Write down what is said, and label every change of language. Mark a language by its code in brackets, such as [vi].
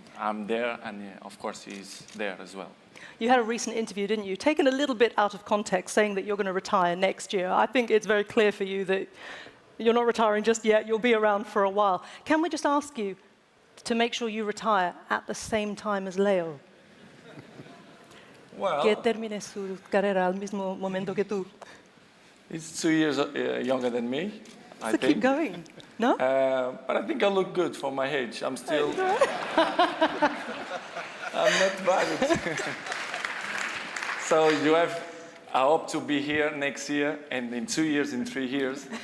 [en] I'm there, and of course he's there as well. You had a recent interview, didn't you? Taken a little bit out of context, saying that you're going to retire next year. I think it's very clear for you that you're not retiring just yet. You'll be around for a while. Can we just ask you to make sure you retire at the same time as Leo? Well, [es] Que termine su carrera al mismo momento que tú. [en] he's 2 years younger than me, I So think. keep going, no? But I think I look good for my age. I'm still. I'm not bad. So I hope to be here next year, and in 2 years, in 3 years.